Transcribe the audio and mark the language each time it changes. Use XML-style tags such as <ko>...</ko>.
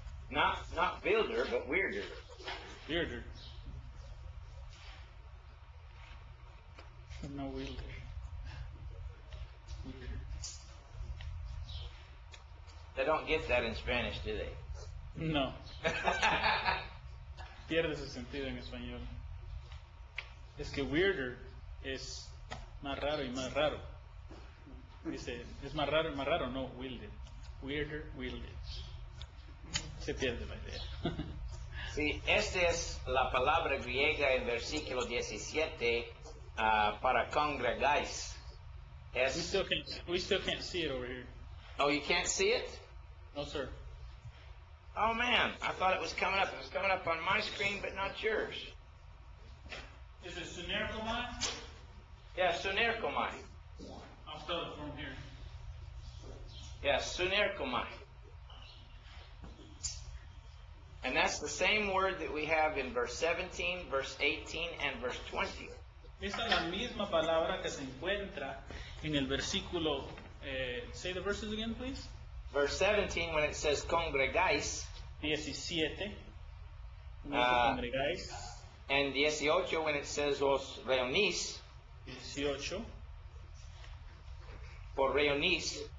<en>Not builder, but weirder. Weirder. No wilder. Weirder. They don't get that in Spanish, do they? No.</en> <es>Pierde su sentido en español. Es que weirder es más raro y más raro. Dice, es más raro y más raro, no wilder. Weirder, wilder. Se pierde la idea. Sí, esta es la palabra griega en versículo 17 para congregáis.</es> <en>We still can't see it over here. Oh, you can't see it? No, sir. Oh man, I thought it was coming up. It was coming up on my screen, but not yours. Is it sunerkomai? Yeah, sunerkomai. I'll spell it from here. Yeah, sunerkomai. And that's the same word that we have in verse 17, verse 18, and verse 20.</en> <es>Esta es la misma palabra que se encuentra en el versículo.</es> <en>Say the verses again, please. Verse 17, when it says congregáis,</en> <es>17. Congregáis.</es> <en>and 18, when it says</en> <es>os reunís, 18.</es> <en>or reunís.</en>